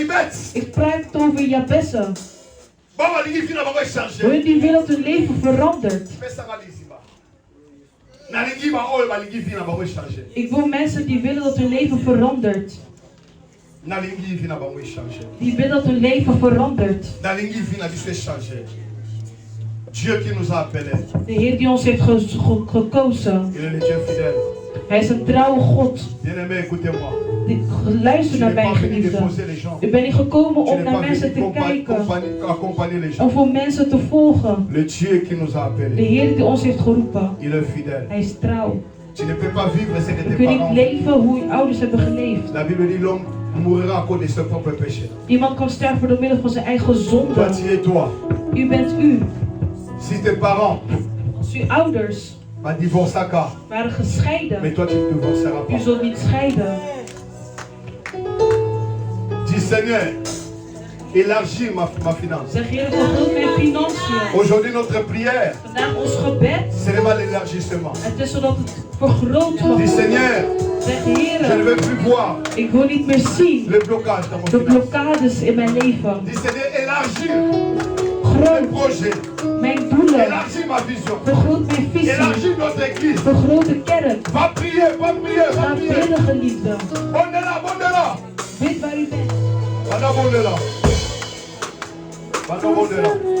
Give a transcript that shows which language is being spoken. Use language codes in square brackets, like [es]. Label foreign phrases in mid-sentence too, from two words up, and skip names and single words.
[nl] Ik praat over Jabessen. Hun die willen dat hun leven verandert. Ik wil mensen die willen dat hun leven verandert. Die willen dat hun leven verandert. [fr] Dieu qui nous a appelés. [nl] De Heer die ons heeft gekozen. [fr] Il est le Dieu fidèle. [nl] Hij is een trouwe God. [fr] Bien-aimé, écoutez-moi. [nl] Luister naar mij, geliefde. Ik ben niet gekomen om naar mensen te kijken. Om voor mensen te volgen. [fr] Le Dieu qui nous a appelés. [nl] De Heer die ons heeft geroepen. [fr] Il est fidèle. [nl] Hij is trouw. [fr] Tu ne peux pas vivre ce que tes [nl] Je kunt niet [fr] parents. [nl] leven hoe je ouders hebben geleefd. [fr] La Bible dit l'homme mourra à cause de ses propres péchés. [nl] Iemand kan sterven door middel van zijn eigen zonde. [fr] Toi, tu es toi. [nl] U bent u. [fr] Si tes parents [nl] Als uw ouders waren gescheiden, [fr] mais toi tu ne divorceras [nl] u [fr] pas. [nl] zult niet scheiden. [fr] Dis Seigneur, élargis ma finance. [nl] Zeg Heer, vergroot mijn financiën. [fr] Aujourd'hui notre prière, [nl] Vandaag ons gebed. [fr] c'est vraiment l'élargissement. [nl] Het is zodat het vergroot mag [fr] Dis [nl] worden. [fr] Seigneur, [nl] Zeg [fr] je ne [nl] Heer, [fr] veux plus voir [nl] ik wil niet meer zien [fr] le blocage dans mon [nl] de [fr] finance. [nl] blokkades in mijn leven. [fr] Dis Seigneur, élargis mes projets. [nl] Mijn doelen. [fr] Élargis ma vision. [nl] Vergroot mijn visie. [fr] Élargis notre église. [nl] Vergroot de kerk. [fr] Va prier, va prier, va [nl] Ga [fr] prier. [nl] bidden, geliefde. [fr] On est là, on est là. [nl] Bid waar u bent. [fr] Madame, on est là. Madame, on est là.